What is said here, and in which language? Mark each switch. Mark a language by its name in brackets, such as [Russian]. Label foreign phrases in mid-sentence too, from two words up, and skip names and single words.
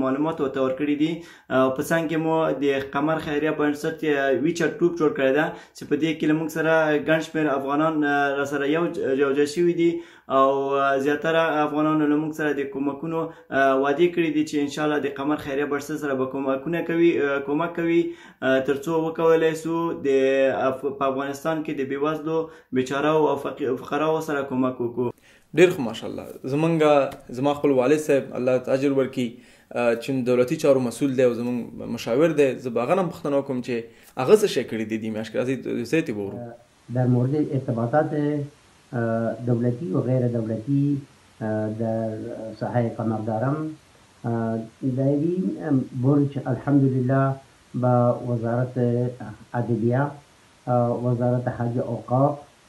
[Pashto] معلومات ورته ورکړي دي، او په څنګ کې مو د قمر خیریه بنسټ ویچر ګروپ جوړ کړی ده چې په دې کې له موږ سره ګڼ شمېر افغانان راسره یو ځای شوي دي، او زیاتره افغانانو له موږ سره د کومکونو وعدې کړي دي چې انشاءالله د قمر خیریه بنسټ سره به کومک کوي تر څو وکولی سو په افغانستان کې د بېوزلو بیچارهو او فقراو سره کومک وکړو. ډېر ښه ماشاءالله. زما خپل والد صاحب الله ته اجر ورکړي چې دولتي چارو مسؤل دی او زموږ مشاور دی، زه به هغه نه هم پوښتنه وکړم چې هغه څه شی کړي دي دې میاشت کې. راځئ ځای ته به ورو. [Persian] در مورد ارتباطات دولتی و غیر دولتی در ساحه قمر دارم. در این برج الحمدلله با وزارت عدلیه، وزارت حج اوقاف،